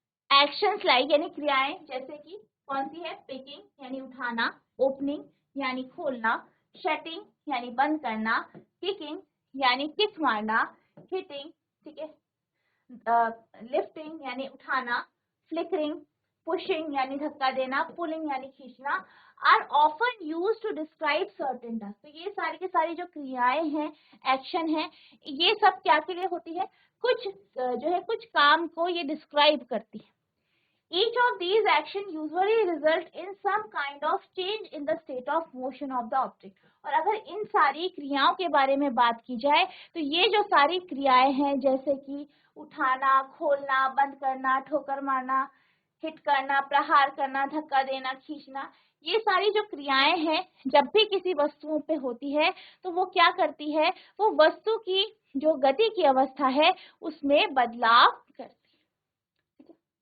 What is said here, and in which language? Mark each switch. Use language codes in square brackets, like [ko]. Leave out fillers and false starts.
[en] actions like [hi] यानी क्रियाएं जैसे कि कौन सी है, पिकिंग यानी उठाना, ओपनिंग यानी खोलना, शटिंग यानी बंद करना, किकिंग यानी किक मारना, हिटिंग, ठीक है, लिफ्टिंग यानी उठाना, फ्लिकरिंग, पुशिंग यानी धक्का देना, पुलिंग यानी खींचना, [en] Are often used to describe certain task. [hi] तो ये सारी की सारी जो क्रियाएं हैं, एक्शन है, ये सब क्या के लिए होती है, कुछ जो है कुछ काम को ये डिस्क्राइब करती है। [en] Each of these action usually result in some kind of change in the state of motion of the object. [hi] और अगर इन सारी क्रियाओं के बारे में बात की जाए तो ये जो सारी क्रियाएं हैं, जैसे कि उठाना, खोलना, बंद करना, ठोकर मारना, हिट करना, प्रहार करना, धक्का देना, खींचना, ये सारी जो क्रियाएं हैं जब भी किसी वस्तुओं पे होती है तो वो क्या करती है, वो वस्तु की जो गति की अवस्था है उसमें बदलाव करती है।